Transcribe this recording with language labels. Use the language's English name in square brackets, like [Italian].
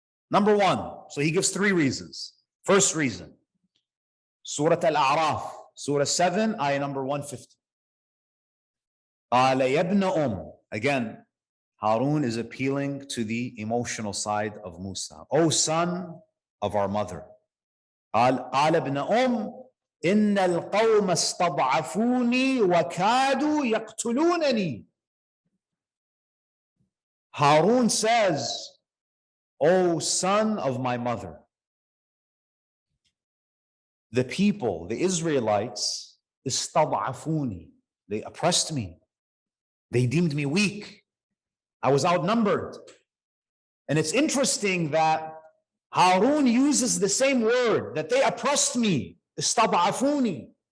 [English] Number 1, so he gives 3 reasons. First reason, Surah Al-A'raf, Surah 7, ayah number 150. [Arabic] قال يا ابن [English] Again, Harun is appealing to the emotional side of Musa. O son of our mother. [Arabic] قال ابن إن القوم استضعفوني وكادوا يقتلونني. [English] Harun says, O son of my mother, the people, the Israelites, استضعفوني, they oppressed me. They deemed me weak. I was outnumbered. And it's interesting that Harun uses the same word, that they oppressed me, istad'afuni.